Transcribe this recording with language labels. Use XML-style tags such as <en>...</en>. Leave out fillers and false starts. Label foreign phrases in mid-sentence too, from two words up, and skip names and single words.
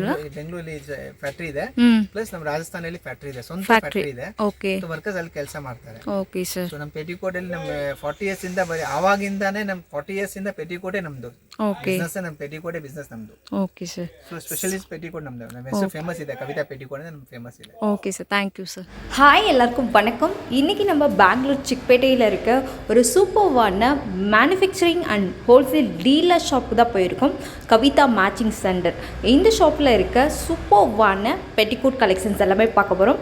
<kn>ಬೆಂಗಳೂರಲ್ಲಿ ಫ್ಯಾಕ್ಟರಿ ಇದೆ, ಪ್ಲಸ್ ನಮ್ಮ ರಾಜಸ್ಥಾನದಲ್ಲಿ ಫ್ಯಾಕ್ಟರಿ ಇದೆ, ಸ್ವಂತ ಫ್ಯಾಕ್ಟರಿ ಇದೆ. ಓಕೆ, ವರ್ಕರ್ಸ್ ಅಲ್ಲಿ ಕೆಲಸ ಮಾಡ್ತಾರೆ.</kn> <en>okay sir.</en> <kn>ಸೊ ನಮ್ಮ ಪೆಟಿಕೋಟ್ ಅಲ್ಲಿ ನಮ್ಮ 40 ಇಯರ್ಸ್ ಇಂದ ಆವಾಗಿಂದಾನೇ ನಮ್ಮ 40 ಇಯರ್ಸ್ ಇಂದ ಪೆಟಿಕೋಟೇ ನಮ್ದು. ಓಕೆ, ಬಿಸ್ನೆಸ್ ನಮ್ಮ</kn> <en>petticoat business</en> <kn>ನಮ್ದು.</kn> <en>okay sir.</en> <kn>ಸೊ</kn> <en>specialist petticoat</en> <kn>ನಮ್ದು. ನಮ್ಮ ಹೆಸರು ಫೇಮಸ್ ಇದೆ, ಕವಿತಾ ಪೆಟಿಕೋಟ್ ಅಂತ ನಮ್ಮ ஃபேமஸ் ಇದೆ.</kn> <en>okay sir, thank you sir.</en> <ta>ஹாய், எல்லாருக்கும் வணக்கம். இன்றைக்கி நம்ம பெங்களூர் சிக்பேட்டையில் இருக்க ஒரு சூப்பர்வான</ta> <en>manufacturing and wholesale dealer</en> <ta>ஷாப்புக்கு தான் போயிருக்கோம். கவிதா மேட்சிங் சென்டர். இந்த ஷாப்பில் இருக்க சூப்பர்வான</ta> <en>petticoat collections</en> <ta>எல்லாமே பார்க்க போகிறோம்.</ta>